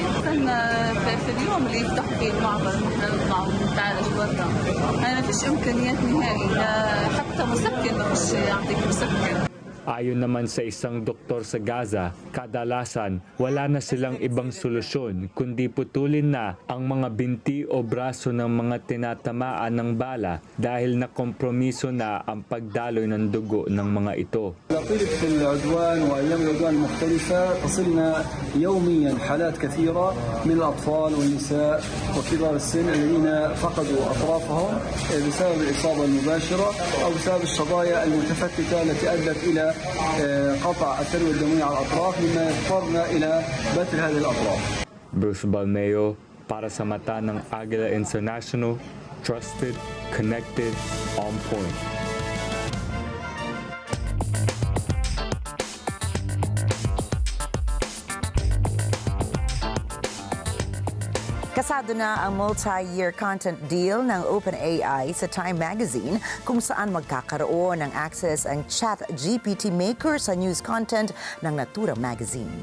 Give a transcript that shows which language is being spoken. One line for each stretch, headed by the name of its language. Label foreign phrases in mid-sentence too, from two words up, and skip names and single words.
Arabic: كنا في اليوم اللي يفتحوا فيه المعبر نحن نطلع ونتعالج برا، ما فيش إمكانيات نهائي حتى مسكن ما فيش يعطيك مسكن.
Filipino: Ayon naman sa isang doktor sa Gaza, kadalasan wala na silang ibang solusyon kundi putulin na ang mga binti o braso ng mga tinatamaan ng bala dahil nakompromiso na ang pagdaloy ng dugo ng mga ito.
Arabic: نقلت في العدوان وأيام العدوان المختلفة تصلنا يوميا حالات كثيرة من الأطفال والنساء وكبار السن الذين فقدوا أطرافهم بسبب الإصابة المباشرة أو بسبب الشظايا المتفتتة التي أدت إلى قطع الثروة الدموية على الأطراف مما يضطرنا إلى بتر هذه الأطراف.
Filipino: Bruce Balmeo para sa mata ng Agila International,
English: trusted, connected, on point.
Filipino: Kasado na ang
English: multi-year content deal
Filipino: ng OpenAI sa Time Magazine kung saan magkakaroon ng access ang ChatGPT maker sa
English: news content
Filipino: ng Natura Magazine.